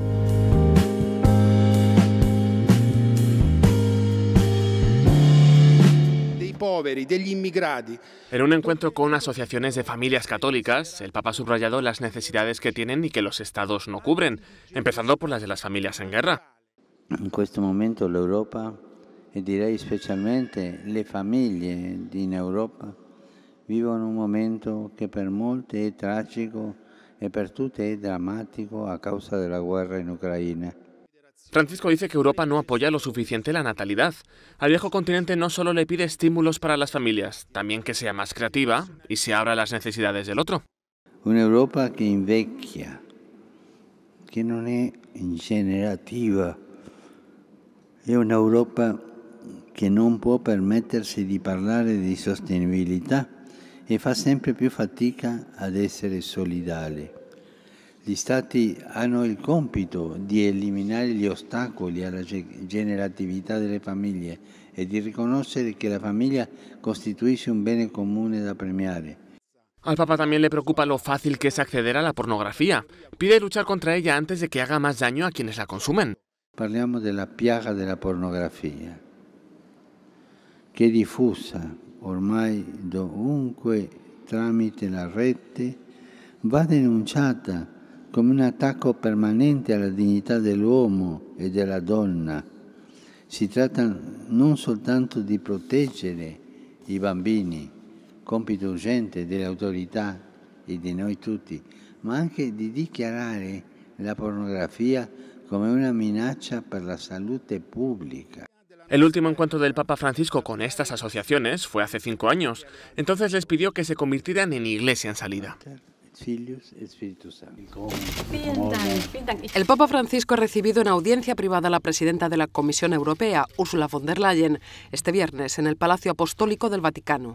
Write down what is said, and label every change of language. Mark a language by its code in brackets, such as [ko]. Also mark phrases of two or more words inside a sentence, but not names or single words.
[es] En un encuentro con asociaciones de familias católicas, el Papa ha subrayado las necesidades que tienen y que los estados no cubren, empezando por las de las familias en guerra. En este momento [it] l'Europa, e direi specialmente le famiglie in Europa, vivono un momento che per molti è tragico e per tutti è drammatico a causa della guerra in Ucraina. [es] Francisco dice que Europa no apoya lo suficiente la natalidad. Al viejo continente no solo le pide estímulos para las familias, también que sea más creativa y se abra a las necesidades del otro. [it] Un'Europa che invecchia, che non è generativa, è un'Europa che non può permettersi di parlare di sostenibilità e fa sempre più fatica ad essere solidale. Gli Stati hanno il compito di eliminare gli ostacoli alla generatività delle famiglie e di riconoscere che la famiglia costituisce un bene comune da premiare. [es] Al Papa también le preocupa lo fácil que es acceder a la pornografía. Pide luchar contra ella antes de que haga más daño a quienes la consumen. [it] Parliamo della piaga della pornografia, che è diffusa ormai dovunque tramite la rete, va denunciata come un attacco permanente alla dignità dell'uomo e della donna. Si tratta non soltanto di proteggere i bambini, compito urgente delle autorità e di noi tutti, ma anche di dichiarare la pornografia come una minaccia per la salute pubblica. [es] El último encuentro del Papa Francisco con estas asociaciones fue hace 5 años. Entonces les pidió que se convirtieran en iglesia en salida. [la] Filius et Spiritus Sanctus. [es] El Papa Francisco ha recibido en audiencia privada a la presidenta de la Comisión Europea, Ursula von der Leyen, este viernes en el Palacio Apostólico del Vaticano.